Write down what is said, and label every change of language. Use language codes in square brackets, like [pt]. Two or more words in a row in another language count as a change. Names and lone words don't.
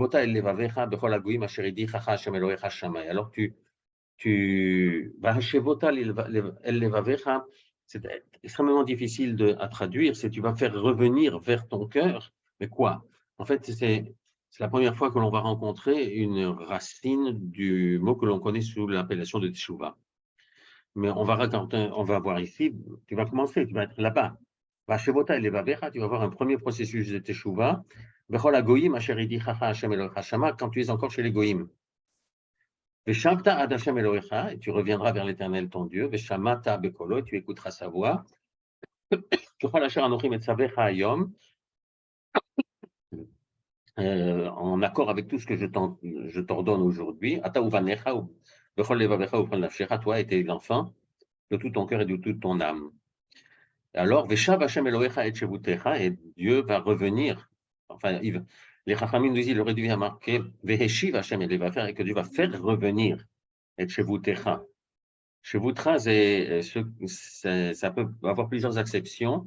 [fr] c'est extrêmement difficile à traduire, c'est tu vas faire revenir vers ton cœur, mais quoi? En fait, c'est la première fois que l'on va rencontrer une racine du mot que l'on connaît sous l'appellation de Teshuvah. mais on va voir ici, tu vas commencer, tu vas être là-bas. [he] והשבות אל לבבך, [fr] tu vas avoir un premier processus de teshuva. [he] וכל הגוים אשר הדיחך השם אלוהיך שמה, [fr] quand tu es encore chez les goyim. [he] ושבת עד השם אלוהיך, [fr] et tu reviendras vers l'Éternel ton Dieu. [he] ושמעת בקולו, [fr] tu écouteras sa voix. [he] ככל אשר אנכי מצוך היום, [fr] en accord avec tout ce que je t'ordonne aujourd'hui. [he] אתה ובניך, ובכל לבבך ובכל נפשך, [fr] toi et tes enfants, de tout ton cœur et de toute ton âme. Alors, [he] ושב השם אלוהיך את שבותך, [fr] et Dieu va revenir. Enfin, les Chachamim nous disent, il aurait dû y marquer [he] והשיב השם, [fr] et va faire, et que Dieu va faire revenir et Shevutecha. Shevutecha, ça peut avoir plusieurs acceptions.